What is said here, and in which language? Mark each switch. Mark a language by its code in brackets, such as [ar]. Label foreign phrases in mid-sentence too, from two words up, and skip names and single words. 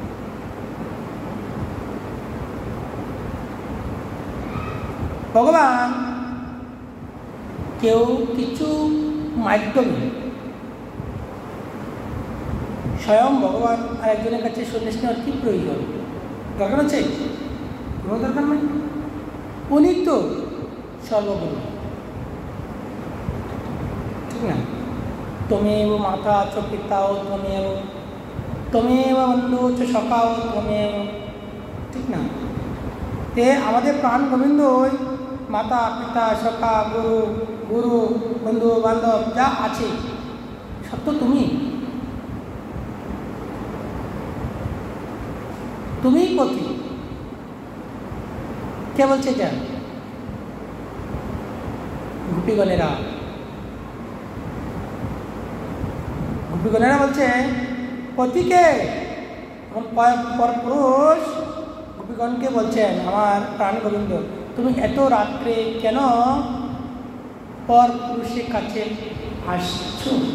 [bn] ভগবান কেউ কিছু মাধ্যমে স্বয়ং ভগবান আর একজনের কাছে সন্ন্যাস নেওয়ার কি প্রয়োজন? দরকার আছে? কোনো দরকার নেই। উনি তো সর্বগুরু, ঠিক না? [sa] त्वमेव माता च पिता त्वमेव, त्वमेव बंधु च सखा त्वमेव, [bn] ঠিক না? তে আমাদের প্রাণ গোবিন্দ মাতা পিতা সখা গুরু গুরু বন্ধু বান্ধব যা আছে সব তো তুমি পথি। কে বলছে এটা? গোপীগণেরা বলছে পতিকে, পরপুরুষ গোপীগণকে বলছেন আমার প্রাণ গোবিন্দ তুমি এত রাত্রে কেন পর পুরুষের কাছে আসছো?